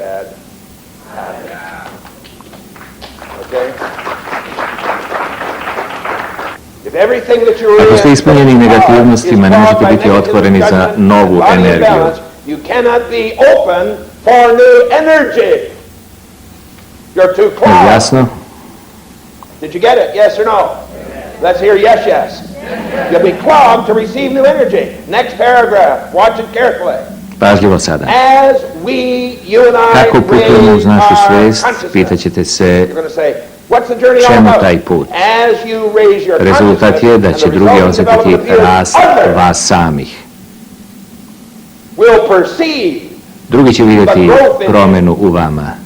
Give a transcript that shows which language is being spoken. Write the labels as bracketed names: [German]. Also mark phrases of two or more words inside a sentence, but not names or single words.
[Bosnian] Ako ste ispunjeni negativnostima, ne možete biti otvoreni za novu energiju. Jasno? [English] Did you get it? Yes or no? Let's hear yes, yes. You'll be clogged to receive new energy. Next paragraph. Watch it carefully. [Bosnian] Pažljivo sada. Kako putujemo uz našu svest, pitaćete se čemu taj put. Rezultat je da će drugi osjetiti rast vas samih. Drugi će vidjeti promjenu u vama.